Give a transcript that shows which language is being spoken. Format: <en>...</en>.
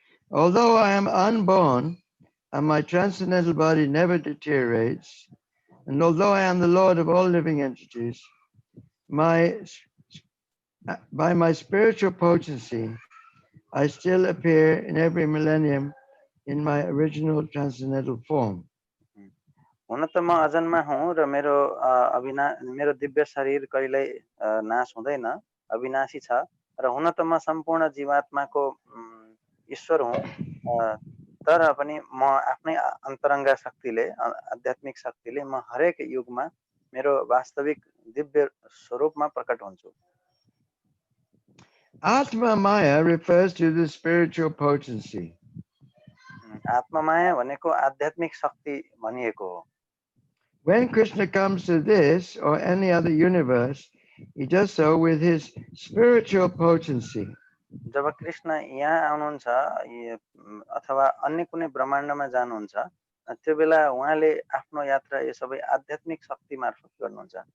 <en>Although I am unborn and my transcendental body never deteriorates, and although I am the Lord of all living entities, by my spiritual potency, I still appear in every millennium in my original transcendental form.</en> <ne>हुन त म अजन्मा हुँ र मेरो दिव्य शरीर कहिल्यै नाश हुँदैन अविनाशी छ र हुन त म सम्पूर्ण जीवात्माको ईश्वर हुँ तर पनि म आफ्नै अन्तरङ्ग शक्तिले आध्यात्मिक शक्तिले म हरेक युगमा मेरो वास्तविक दिव्य स्वरूपमा प्रकट हुन्छु</ne> <en>Atma Maya refers to the spiritual potency.</en> <ne>आत्ममाया भनेको आध्यात्मिक शक्ति भनिएको हो</ne> <en>When Krishna comes to this or any other universe, he does so with his spiritual potency.</en> <ne>जब कृष्ण यहाँ आउनुहुन्छ अथवा अन्य कुनै ब्रह्माण्डमा जानुहुन्छ त्यो बेला उहाँले आफ्नो यात्रा यो सबै आध्यात्मिक शक्ति मार्फत गर्नुहुन्छ</ne>